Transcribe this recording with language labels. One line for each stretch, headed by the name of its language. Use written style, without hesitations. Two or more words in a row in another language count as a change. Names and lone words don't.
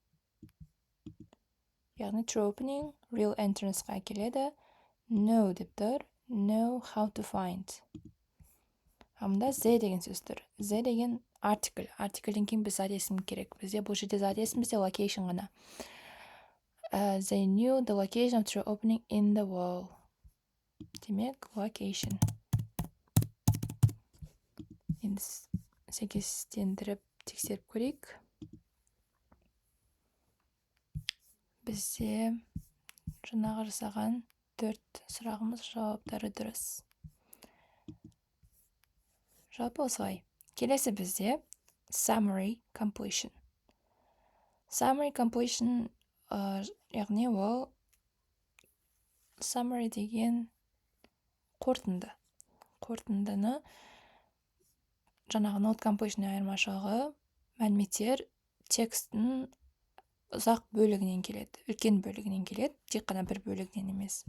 English: Яғни true opening, real entrance-ға келеді.
Kazakh: Know деп тұр.
English: Know how to find.
Kazakh: Мұнда the деген сөз тұр. The деген артикль. Артикльден кейін біз зат есім керек. Бізде бұл жерде зат есім, бізде location ғана.
English: They knew the location of the opening in the wall.
Kazakh: Демек, location. Енді сәйкестендіріп тексеріп көрейік. Бізде жаңағы жасаған 4 сұрағымыз жауаптары дұрыс. Жалпы осылай. Келесі бізде
English: summary completion. Summary completion,
Kazakh: яғни ол summary деген қорытынды. Қорытындыны жаңағы
English: note completion
Kazakh: айырмашылығы мәліметтер текстің ұзақ бөлігінен келеді, үлкен бөлігінен келеді, тек қана бір бөлігінен емес.